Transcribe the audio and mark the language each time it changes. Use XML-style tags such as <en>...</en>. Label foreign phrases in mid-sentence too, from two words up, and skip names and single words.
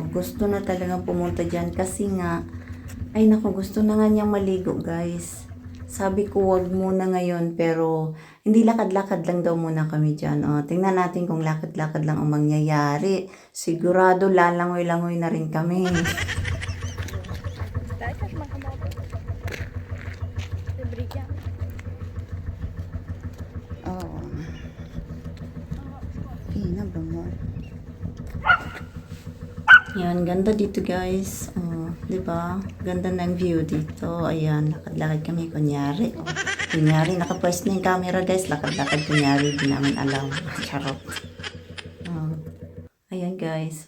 <tl>Gusto na talaga pumunta dyan kasi nga, ay naku, gusto na nga niyang maligo, guys. Sabi ko, wag muna ngayon, pero hindi lakad-lakad lang daw muna kami dyan. Oh, tingnan natin kung lakad-lakad lang ang mangyayari. Sigurado, lalangoy-langoy na rin kami.</tl> <sv>Där kanske man kan bada. Vid bryggan. Oh. Fina blommor.</sv> <tl>Yan, ganda dito, guys. Oh, 'di ba? Ganda ng view dito. Ayan, lakad-lakad kami kunyari. Oh, kunyari naka-pwesto na yung camera, guys. Lakad-lakad kunyari, di namin alam. Charot. Oh. Ayan, guys.</tl>